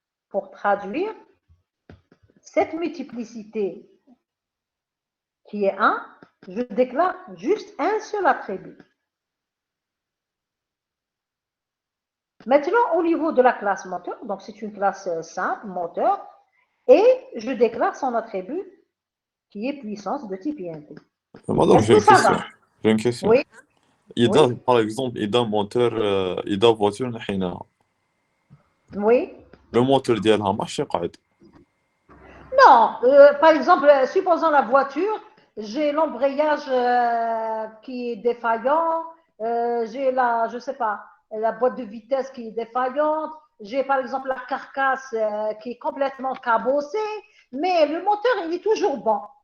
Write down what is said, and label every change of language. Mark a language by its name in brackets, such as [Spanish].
[French] Pour traduire cette multiplicité qui est 1, je déclare juste un seul attribut. Maintenant, au niveau de la classe moteur, donc c'est une classe simple, moteur, et je déclare son attribut qui est puissance de type int. Madame, Est-ce que ça va? j'ai une question. Oui, [Arabic] إذا [French] oui, par exemple [Arabic] إذا موتور إذا فواتور نحيناها [French] oui. [Arabic] لو موتور ديالها ماشي قاعد. [French] Non, par exemple, supposons la voiture, j'ai l'embrayage qui est défaillant, j'ai la, je sais pas, la boîte de vitesse qui est défaillante, j'ai par exemple la carcasse qui est complètement cabossée, mais le moteur, il est toujours bon.